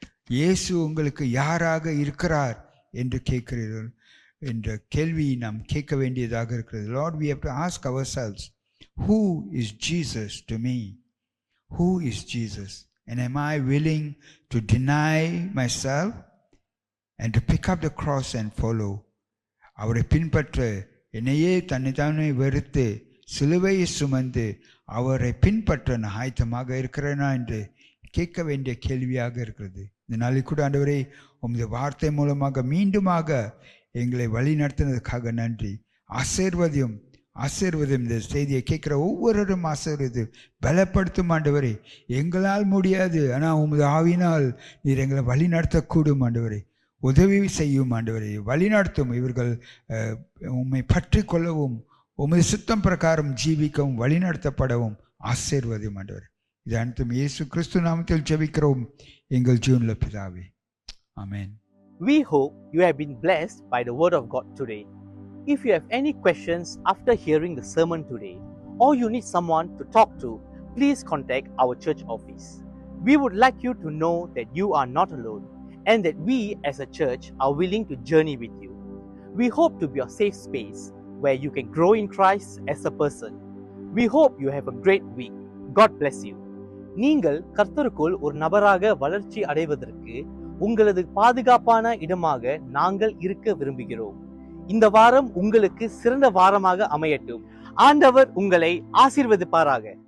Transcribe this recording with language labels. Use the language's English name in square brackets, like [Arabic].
[Tamil] இயேசு உங்களுக்கு யாராக இருக்கிறார் என்று கேட்கிறீர்கள் என்ற கேள்வியை நாம் கேட்க வேண்டியதாக இருக்கிறது. [English] Lord, we have to ask ourselves, who is Jesus to me? Who is Jesus? And am I willing to deny myself and to pick up the cross and follow? [Tamil] அவரை பின்பற்ற, என்னையே தன்னைத்தானே வெறுத்து சிலுவையை சுமந்து அவரை பின்பற்ற நான் ஆயத்தமாக இருக்கிறேனா என்று கேட்க வேண்டிய கேள்வியாக இருக்கிறது. இந்த நாளில் கூட ஆண்டவரே, உமது வார்த்தை மூலமாக மீண்டுமாக எங்களை வழி நடத்தினதுக்காக நன்றி. ஆசீர்வதியும் இந்த செய்தியை கேட்குற ஒவ்வொருவரும் ஆசீர்வதியும் பலப்படுத்தும் ஆண்டவரே. எங்களால் முடியாது, ஆனால் உமது ஆவினால் நீர் எங்களை வழி நடத்தக்கூடும் ஆண்டவரே. உதவி செய்யும் ஆண்டவரே, வழி நடத்தும். இவர்கள் உம்மை பற்றி கொள்ளவும் உமது சுத்தம் பிரகாரம் ஜீவிக்கவும் வழி நடத்தப்படவும் ஆசீர்வதியும் ஆண்டவரே. இது அனைத்தும் இயேசு கிறிஸ்து நாமத்தில் ஜெபிக்கிறோம் எங்கள் ஜீவனுள்ள பிதாவே, ஆமென். [English] We hope you have been blessed by the word of God today. If you have any questions after hearing the sermon today, or you need someone to talk to, please contact our church office. We would like you to know that you are not alone, and that we as a church are willing to journey with you. We hope to be a safe space where you can grow in Christ as a person. We hope you have a great week. God bless you. [Tamil] நீங்கள் கர்த்தருக்குள் ஒரு நபராக வளர்ச்சி அடைவதற்கு உங்களது பாதுகாப்பான இடமாக நாங்கள் இருக்க விரும்புகிறோம். இந்த வாரம் உங்களுக்கு சிறந்த வாரமாக அமையட்டும். ஆண்டவர் உங்களை ஆசீர்வதிப்பாராக.